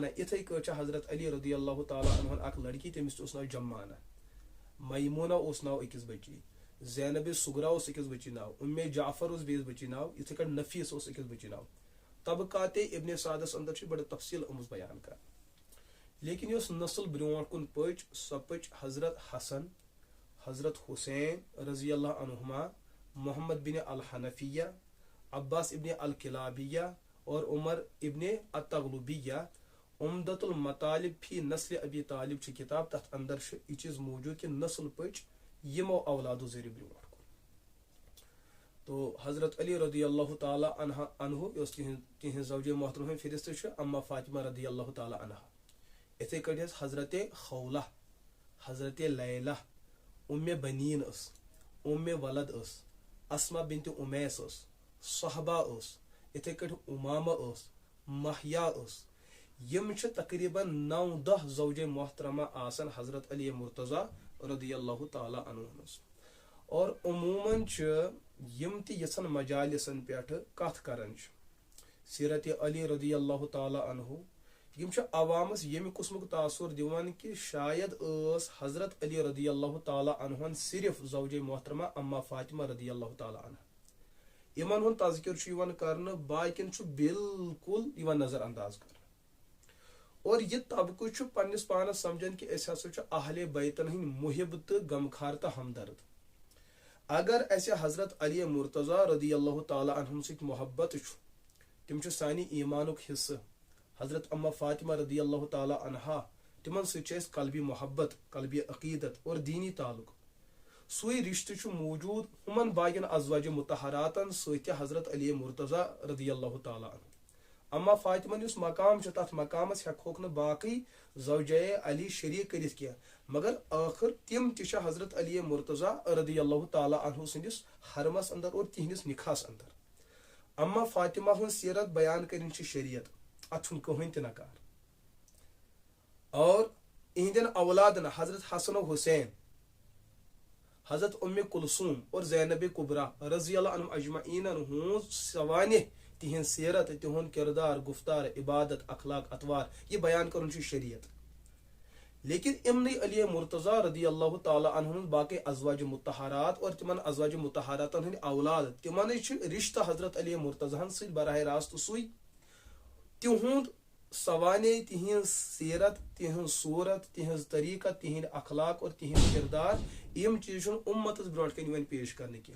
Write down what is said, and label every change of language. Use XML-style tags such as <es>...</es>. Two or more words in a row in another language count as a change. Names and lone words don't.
<ks>یِتھٕے کٲٹھۍ چھِ حضرت علی</ks> <ar>رضی اللہ تعالیٰ عنہن</ar> <ks>اکھ لڑکی تٔمِس تہِ اوس ناو جمانہ. میمونہ اوس ناو أکِس بٔچی, زینب سُغرا اوس أکِس بٔچی ناو, اُمہِ جعفر اوس بیٚیِس بٔچی ناو, یِتھٕے کٲٹھۍ نفیٖس اوس أکِس بٔچی ناو. طبقاتِ ابن سعدس اندر چھِ بڑٕ تفصیل آمٕژ بیان کرنہٕ. لیکن یۄس نسل برونٛٹھ کُن پٔچ سۄ پٔچ حضرت حسن, حضرت حسین</ks> <ar>رضی اللہ عنہما,</ar> <ks>محمد بن الحنفیہ, عباس ابن الکلابیہ اور عمر ابن التغلبیہ. عمدۃ المطالب فی نسل ابی طالب چھ کتاب, تتھ اندر چھ یہ چیز موجود کہ نسل پٔچ یمو اولادو ذریعہ برونٛٹھ کُن. تو حضرت علی</ks> <ar>رضی اللہ تعالیٰ عنہ</ar> <ks>یۄس تِہنٛز زوجہ محترمہ ہٕنٛز فہرست چھِ اما فاطمہ</ks> <ar>رضی اللہ تعالیٰ عنہا.</ar> <ks>یِتھٕے کٲٹھۍ ٲس حضرت خولہ, حضرت لیلہ, اُمہِ بنیٖن ٲس, اُمہِ ولد ٲس, اسما بنت امیس ٲس, صحبہ ٲس, یِتھٕے کٲٹھۍ امامہ ٲس, محیا ٲس. یِم چھِ تقریٖباً 9-10 زوجہ محترمہ آسان حضرت علی مرتضیٰ</ks> <ar>رضی اللہ تعالیٰ عنہ</ar> <ks>منٛز. اور عموٗماً چھِ یِم تہِ یِژھن مجالسن پٮ۪ٹھ کتھ کران چھِ سیرت علی</ks> <ar>رضی اللہ تعالیٰ عنہ,</ar> <ks>یِم چھِ عوامس ییٚمہِ قٕسمُک تاثر دِوان کہِ شاید ٲس حضرت علی</ks> <ar>رضی اللہ تعالیٰ عنہن</ar> <ks>صرف زوجہ محترمہ اما فاطمہ</ks> <ar>رضی اللہ تعالیٰ عنہ.</ar> <ks>یِمن ہُنٛد تذکر چھُ یِوان کرنہٕ, باقین چھُ بالکل یِوان نظر انداز کرنہٕ. اور یہِ طبقہٕ چھُ پننس پانس سمجھان کہ أسۍ ہسا چھِ اہل بیتن ہٕنٛدۍ محب تہٕ غمخار تہٕ ہمدرد. اگر اسہِ حضرت علی مرتضیٰ</ks> <ar>رضی اللہ تعالیٰ عنہن</ar> <ks>سۭتۍ محبت چھُ, تِم چھِ سانہِ ایمانُک حصہٕ. حضرت اما فاطمہ</ks> <ar>رضی اللہ تعالیٰ عنہا,</ar> <ks>تِمن سۭتۍ چھِ اسہِ قلبی محبت, قلبی عقیدت اور دینی تعلق. سُے رشتہٕ چھُ موجود ہُمن باقین ازواج مطہراتن سۭتۍ تہِ حضرت علی مرتضیٰ</ks> <ar>رضی اللہ تعالیٰ عنہ.</ar> <ks>اما فاطمہ یُس مقام چھُ تتھ مقامس ہیٚکہوکھ نہٕ باقٕے زوجے علی شریٖک کٔرِتھ کینٛہہ, مگر ٲخر تِم تہِ چھِ حضرت علی مرتضیٰ</ks> <ar>رضی اللہ تعالیٰ عنہ</ar> <ks>سٕنٛدِس حرمس اندر اور تِہنٛدِس نکاحس اندر. اما فاطمہ ہٕنٛز سیرت بیان کرٕنۍ چھِ شریعت, اتھ چھُنہٕ کٕہٕنۍ تہِ نکار. اور اہندین اولادن حضرت حسن و حسین, حضرت ام کلثوم اور زینب کبرا</ks> <ar>رضی اللہ عنہم اجمعینن</ar> <ks>ہٕنٛز سوانح, تہنٛز سیرت, تہنٛد کردار, گفتار, عبادت, اخلاق, اطوار, یہ بیان کرُن چھُ شریعت. لیکن امنٕے علی مرتضیٰ</ks> <ar>رضی اللہ تعالیٰ عنہن</ar> <ks>باقی ازواج مطہرات اور تمن ازواج مطہراتن ہٕنٛدۍ اولاد, تمن چھُ رشتہٕ حضرت علی مرتضیٰ ہن سۭتۍ براہ راست سُے. تِہُنٛد سوانح, تہنٛز سیرت, تہنٛز صورت, تہنٛز طریقت, تہنٛدۍ اخلاق اور تہنٛد کردار, یِم چیٖز چھُنہٕ اُمتس برونٛٹھ کَنۍ یِوان پیش کرنہٕ کینٛہہ.</ks>